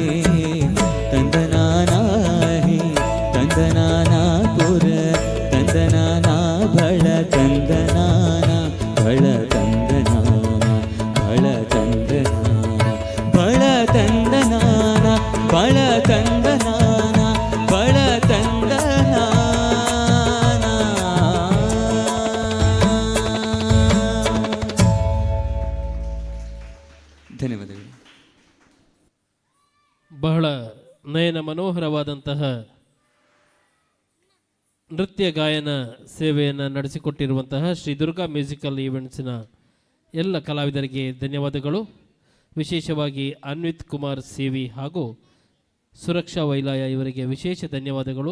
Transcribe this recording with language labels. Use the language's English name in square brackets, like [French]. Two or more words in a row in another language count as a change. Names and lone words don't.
[Telugu] తందనానాహి తందనానా కుర తందనానా బళ తందనానా బళ తందనానా బళ తందనానా బళ తందనానా బళ తందనానా బళ తందనానా ధన్యవాದಗಳು. [Kannada] ಬಹಳ ನಯನ ಮನೋಹರವಾದಂತಹ ನೃತ್ಯ ಗಾಯನ ಸೇವೆಯನ್ನು ನಡೆಸಿಕೊಟ್ಟಿರುವಂತಹ ಶ್ರೀ ದುರ್ಗಾ ಮ್ಯೂಸಿಕಲ್ ಈವೆಂಟ್ಸಿನ ಎಲ್ಲ ಕಲಾವಿದರಿಗೆ ಧನ್ಯವಾದಗಳು. ವಿಶೇಷವಾಗಿ ಅನ್ವಿತ್ ಕುಮಾರ್ ಸೇವಿ ಹಾಗೂ ಸುರಕ್ಷಾ ವೈಲಾಯ ಇವರಿಗೆ ವಿಶೇಷ ಧನ್ಯವಾದಗಳು.